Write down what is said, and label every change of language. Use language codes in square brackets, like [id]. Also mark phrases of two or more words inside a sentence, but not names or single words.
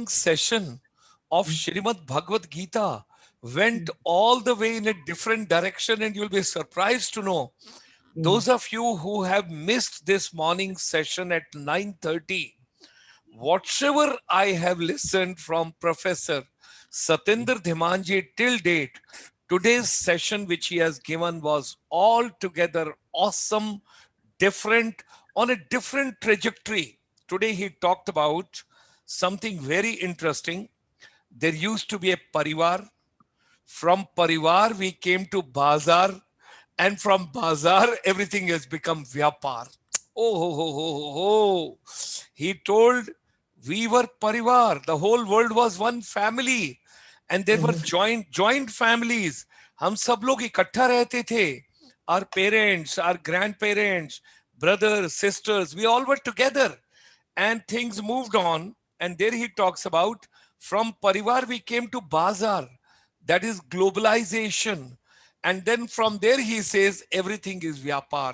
[en] session of Shrimad Bhagavad Gita went all the way in a different direction, and you'll be surprised to know those of you who have missed this morning session at 9:30, whatever I have listened from Professor Satyendra Dhimanji till date, today's session which he has given was altogether awesome, different, on a different trajectory. Today he talked about something very interesting. There used to be a parivar. From parivar we came to bazar, and from bazar everything has become vyapar. Oh, ho, ho, ho, ho, ho. He told we were parivar. The whole world was one family, and there were joint families. [hi] हम सब लोग इकट्ठा रहते थे. [en] Our parents, our grandparents, brothers, sisters, we all were together, and things moved on. And there he talks about from parivar we came to bazar, that is globalization. And then from there he says everything is vyapar.